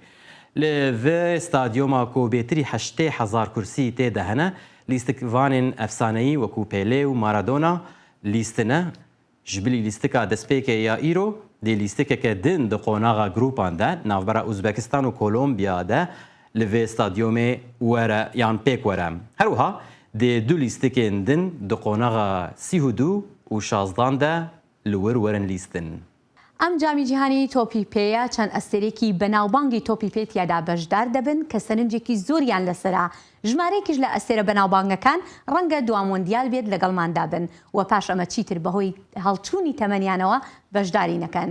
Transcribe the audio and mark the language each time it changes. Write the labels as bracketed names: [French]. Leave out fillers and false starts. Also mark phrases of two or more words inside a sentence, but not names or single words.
[Kurdish] Li vê stadyoma ku bêtirî 80,000 kursî tê de hene lîstikvanên efsaneyî wekû Pele û Maradona lîstine ji bilî lîstika destpêkê ya îro dê lîstikeke din di qonaxa grupan de navbera Uzbekistan û Kolombiya de li vê stadyomê were yan pêk were. Her wiha dê du lîstikên din di qonaxa 32 û 16 de li wir werin lîstin. [Central Kurdish] ئەم جامی جیهانی تۆپی پێیە چەند ئەستێرێکی بەناوبانگی تۆپی پێ تیادا بەشدار دەبن کە سەرنجێکی زۆریان لەسرە. ژمارەیەکیش لە ئەستێرە بەناوبانگەکان ڕەنگە دوامۆندیال بێت لەگەڵماندا بن و پاش ئەمە چیتر بەهۆی هەڵچوونی تەمەنیانەوە بەشداری نەکەن.